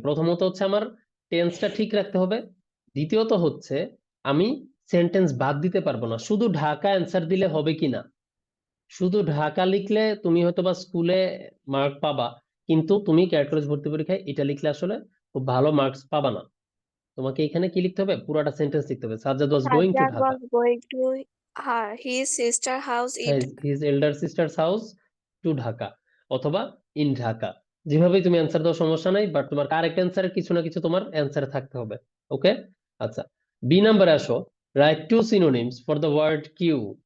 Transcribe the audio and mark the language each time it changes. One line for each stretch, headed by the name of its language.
Bangla: প্রথমত হচ্ছে আমার টেন্সটা ঠিক রাখতে হবে, দ্বিতীয়ত হচ্ছে আমি সেন্টেন্স বাদ দিতে পারবো না, শুধু ঢাকা অ্যান্সার দিলে হবে কি না। শুধু ঢাকা লিখলে তুমি হয়তো বা স্কুলে মার্ক পাবা, কিন্তু তুমি ক্যারেক্টার ভর্তি পরীক্ষায় এটা লিখলে আসলে খুব ভালো মার্কস পাবা না। তোমাকে এখানে কি লিখতে হবে, পুরাটা সেন্টেন্স লিখতে হবে,
English: Sajjad was going to Sajjad
Bangla: Dhaka,
English: was going to his sister house in his elder sister's house to Dhaka
Bangla: অথবা
English: In Dhaka.
Bangla: যেভাবেই তুমি অ্যান্সার দাও সমস্যা নাই, বাট তোমার কারেক্ট অ্যান্সারের কিছু না কিছু তোমার অ্যান্সারে থাকতে হবে, ওকে? আচ্ছা, বি নাম্বারে আসো।
English: Write two synonyms for the word Q.